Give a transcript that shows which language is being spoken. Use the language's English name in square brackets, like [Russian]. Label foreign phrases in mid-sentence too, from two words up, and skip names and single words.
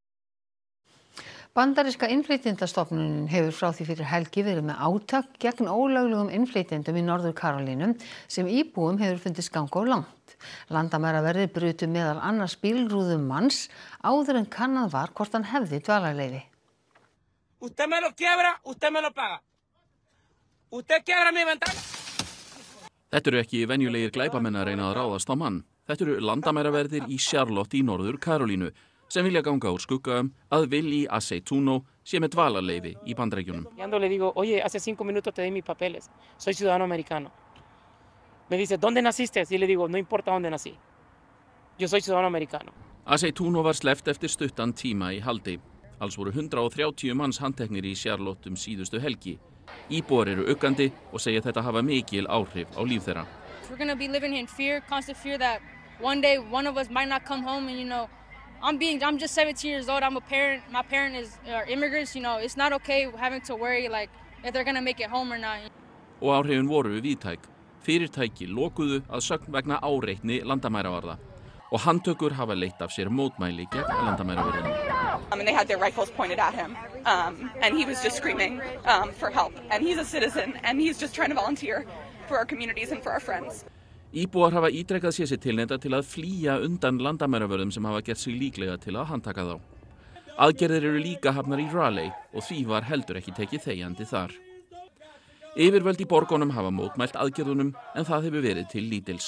[Icelandic] Bandaríska innflytjendastofnunin hefur frá því fyrir helgi verið með átak gegn ólöglegum innflytjendum í Norður Karólínu sem íbúum hefur fundist ganga of langt. Landamæraverðir brutu meðal annars bílrúðum manns áður en kannað var hvort hann hefði dvalarleyfi. [Spanish] Usted me lo quiebra, usted me lo paga. Usted quiebra mi ventana. [Icelandic] Þetta eru ekki venjulegir glæpamenn að reyna að ráðast á mann. Þetta eru landamæraverðir í Charlotte í Norður Karólínu sem vilja ganga úr skugga að Willy Aceituno sé með dvalarleyfi í Bandaríkjunum. [Spanish] Le digo, oye, hace 5 minutos te di mis papeles. Soy ciudadano americano. Me dice, ¿dónde naciste? Y le digo, no importa dónde nací. Yo soy ciudadano americano. [Icelandic] Aceituno var sleppt eftir stuttan tíma í haldi. Alls voru 130 manns handteknir í Charlotte síðustu helgi. Íbúar eru uggandi og segja þetta hafa mikil áhrif á líf þeirra. [English] We're going to be living in fear, constant fear that one day one of us might not come home and I'm just 17 years old. I'm a parent. My parent is immigrants. It's not okay having to worry like if they're going to make it home or not. [Icelandic] Og áhrifin voru víðtæk. Fyrirtæki lokuðu að sögn vegna áreitni landamæravarða. Og handtökur hafa leitt af sér mótmæli gegn landamæravarðinni. [English] And they had their rifles pointed at him, and he was just screaming for help. And he's a citizen, and he's just trying to volunteer for our communities and for our friends. [Icelandic] Íbúar hafa ítrekað sér tilneydda til að flýja undan landamæravörðum sem hafa gert sig líklega til að handtaka þá. Aðgerðir eru líka hafnar í Raleigh og því var heldur ekki tekið þegjandi þar. Yfirvöld í borgunum hafa mótmælt aðgerðunum en það hefur verið til lítils.